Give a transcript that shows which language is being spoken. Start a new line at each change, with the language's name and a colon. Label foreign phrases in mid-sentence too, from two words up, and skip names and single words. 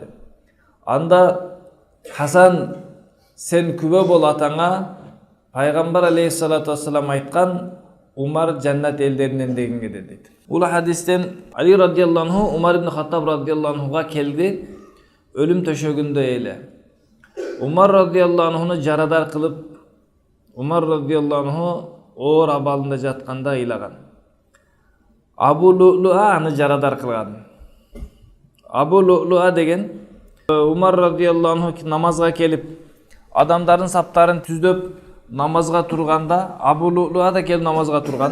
Kyrgyz: Анда Хасан, сен күбө бол атаңа, пайгамбар
Arabic: عليه الصلاة والسلام
Kyrgyz: айткан Умар жаннат элдеринен дегенге дейт. Бул хадистен Али
Arabic: رضي الله عنه
Kyrgyz: Умар ибн Хаттаб радıyallahu anhга келди, өлүм төшөгүндө эле. Умар радıyallahu anh'unu жарадар кылып, Умар
Arabic: رضي الله عنه
Kyrgyz: оор абалында жатканда ыйлаган. Абу Лу'луа аны жарадар кылган. Абу Лу'луа деген Умар
Arabic: رضي الله عنه
Kyrgyz: намазга келип, адамдардын саптарын түздөп намазга турганда, Абу Лу'луа да келип намазга турган.